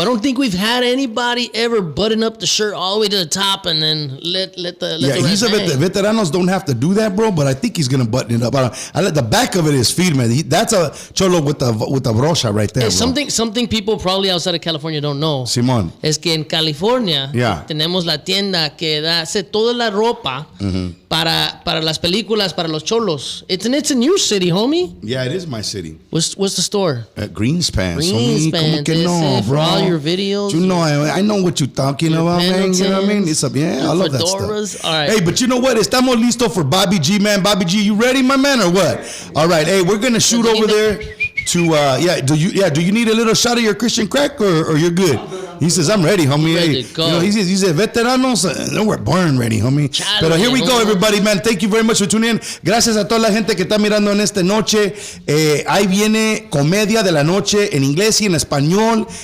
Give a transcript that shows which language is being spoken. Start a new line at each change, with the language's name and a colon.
English: I don't think we've had anybody ever button up the shirt all the way to the top and then let the he's veteranos don't have to do that, bro. But I think he's gonna button it up. I let the back of it is firme. That's a Cholo with the brocha right there. Something people probably outside of California don't know.
Spanish: Simón. Es que en California tenemos la tienda que hace toda la ropa para las películas, para los cholos.
English: It's in your city, homie. Yeah, it is my city. What's the store? Greenspan. Greenspan. No, for all your videos. I know what you're talking about, man. You know what I mean? It's all of that stuff. All right. Hey, but you know what?
Spanish: Estamos listos
English: for Bobby G, man. Bobby G, you ready, my man, or what? All right. Hey, we're gonna shoot over there to Do you need a little shot of your Christian crack, or you're good? He says, I'm ready, homie. Ready to go. He said, veteranos, we're born ready, homie. Pero here we go, everybody, man. Thank you very much for tuning in.
Spanish: Gracias a toda la gente que está mirando en esta noche. Ahí viene comedia de la noche en inglés y en español.